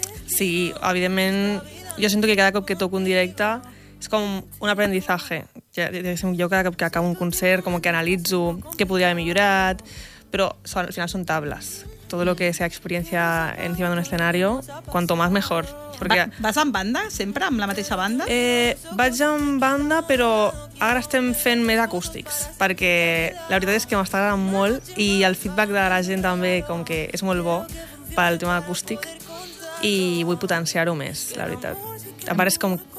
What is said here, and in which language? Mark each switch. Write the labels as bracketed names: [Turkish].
[Catalan] Sí, evidentment, jo sento que cada cop que toco un directe és com un aprendizatge. Jo cada cop que acabo un concert com que analitzo què podria haver millorat, però al final són tables. [Spanish] Todo lo que sea experiencia encima de un escenario, cuanto más mejor. Porque... [Catalan] ¿Vas amb banda, sempre, amb la mateixa banda? Vaig amb banda, però ara estem fent més acústics, perquè la veritat és que m'està agradant molt i el feedback de la gent també com que és molt bo pel tema acústic i vull potenciar-ho més, la veritat. A part, és com...